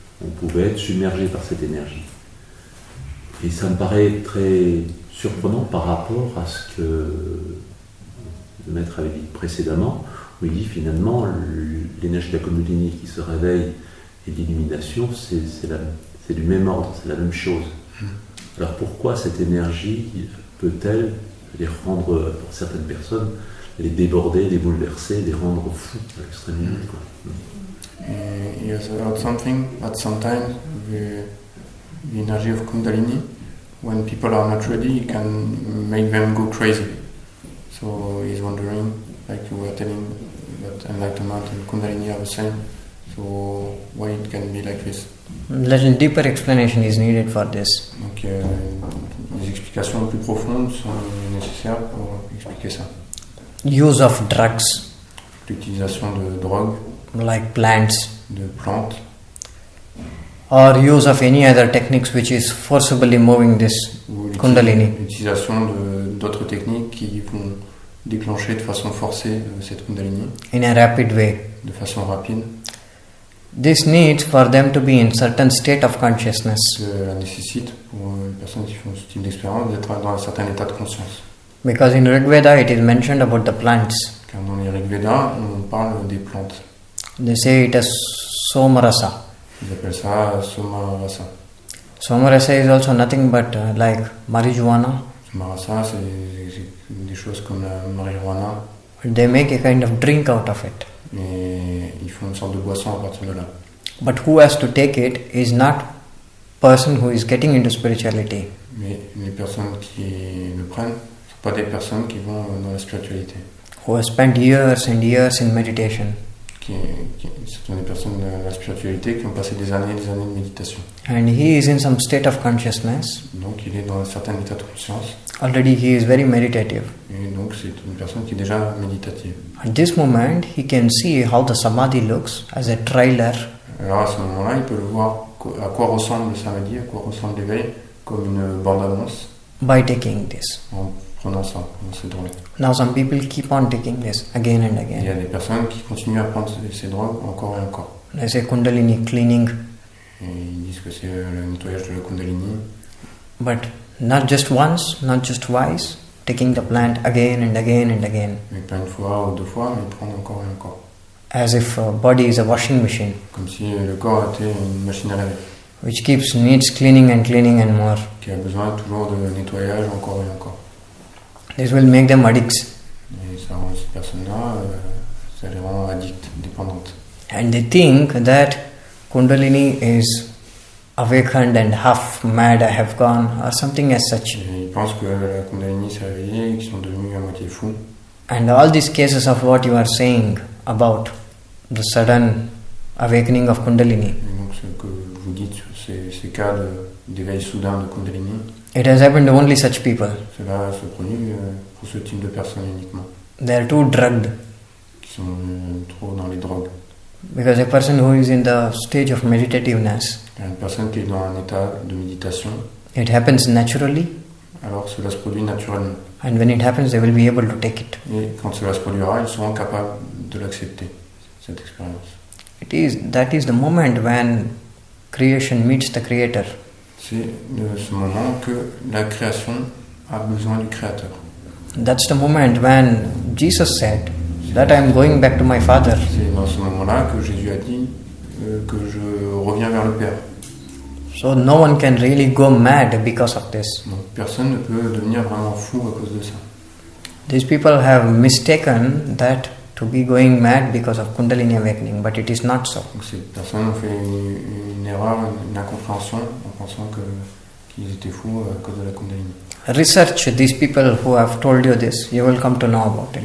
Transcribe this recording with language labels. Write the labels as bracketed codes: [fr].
[fr] On pouvait être submergé par cette énergie. Et ça me paraît très surprenant par rapport à ce que le maître avait dit précédemment, où il dit finalement l'énergie de la kundalini qui se réveille et l'illumination, c'est du même ordre, c'est la même chose. Alors pourquoi cette énergie peut-elle les rendre, pour certaines personnes, les déborder, les bouleverser, les rendre fous à l'extrême limite, quoi. [en] He has heard something that sometimes the energy of kundalini, when people are not ready, it can make them go crazy. So he's wondering, like you were telling, that enlightenment and kundalini are the same. So why it can be like this? A little deeper explanation is needed for this. [fr] Donc des explications plus profondes sont nécessaires pour expliquer ça. [en] Use of drugs, [fr] L'utilisation de drogues, [en] like plants, [fr] de plantes, [en] or use of any other techniques which is forcibly moving this [fr] ou [en] kundalini. [fr] l'utilisation d'autres techniques qui vont déclencher de façon forcée cette kundalini, [en] In a rapid way. [fr] de façon rapide. [en] This needs for them to be in certain state of consciousness. [fr] Cela nécessite pour les personnes qui font ce type d'expérience d'être dans un certain état de conscience. [en] Because in Rig Veda it is mentioned about the plants. [fr] Car dans les Rig Veda, on parle des plantes. [en] They say it as somarasa. [fr] Ils appellent ça somarasa. [en] Somarasa is also nothing but like marijuana. [fr] Somarasa, c'est des choses comme la marijuana. [en] They make a kind of drink out of it. [fr] Mais ils font une sorte de boisson à partir de là. [en] But who has to take it is not person who is getting into spirituality. [fr] Mais les personnes qui le prennent ne sont pas des personnes qui vont dans la spiritualité. [en] Who has spent years and years in meditation. [fr] Ce sont des personnes de la spiritualité qui ont passé des années de méditation. [en] And he is in some state of consciousness. [fr] Donc il est dans un certain état de conscience. [en] Already he is very meditative. [fr] Et donc c'est une personne qui est déjà méditative. [en] At this moment he can see how the samadhi looks as a trailer. [fr] Alors à ce moment-là, il peut le voir à quoi ressemble le samadhi, à quoi ressemble l'éveil, comme une bande-annonce. [en] By taking this. [fr] En prenant ça, dans ces drogues. [en] Now some people keep on taking this again and [fr] Il y a [en] again. [fr] des personnes qui continuent à prendre ces drogues encore et encore. [en] They say kundalini cleaning, [fr] Et ils disent que c'est le nettoyage de la kundalini. [en] but not just once, not just twice, taking the plant again and again and again. [fr] Mais pas une fois ou deux fois, mais prendre encore et encore. [en] As if body is a washing machine, [fr] Comme si le corps était une machine à laver, [en] which needs cleaning and more. [fr] qui a besoin toujours de nettoyage encore et encore. [en] This will make them addicts. [fr] Et ça rend ces personnes-là, ça les rend addictes, dépendantes. [en] And they think that kundalini is awakened and half mad, I have gone, or something as such. [fr] Et ils pensent que la kundalini s'est réveillée, qu'ils sont devenus à moitié fous. [en] And all these cases of what you are saying about the sudden awakening of kundalini, [fr] Et donc ce que vous dites sur ces cas d'éveil soudain de kundalini, [en] it has happened to only such people. [fr] cela se produit pour ce type de personnes uniquement, [en] They are too drugged. [fr] qui sont trop dans les drogues. [en] Because a person who is in the stage of meditativeness, [fr] Une personne qui est dans un état de méditation, [en] it happens naturally, [fr] alors cela se produit naturellement. [en] and when it happens, they will be able to take it. [fr] Et quand cela se produira, ils seront capables de l'accepter, cette expérience. [en] That is the moment when creation meets the creator. [fr] C'est ce moment que la création a besoin du Créateur. [en] That's the moment when Jesus said that I am going back to my Father. [fr] C'est dans ce moment-là que Jésus a dit que je reviens vers le Père. [en] So no one can really go mad because of this. [fr] Donc personne ne peut devenir vraiment fou à cause de ça. [en] These people have mistaken that to be going mad because of kundalini awakening, but it is not so. [fr] Donc ces personnes ont fait une erreur, une incompréhension en pensant qu'ils étaient fous à cause de la kundalini. [en] Research these people who have told you this, you will come to know about it.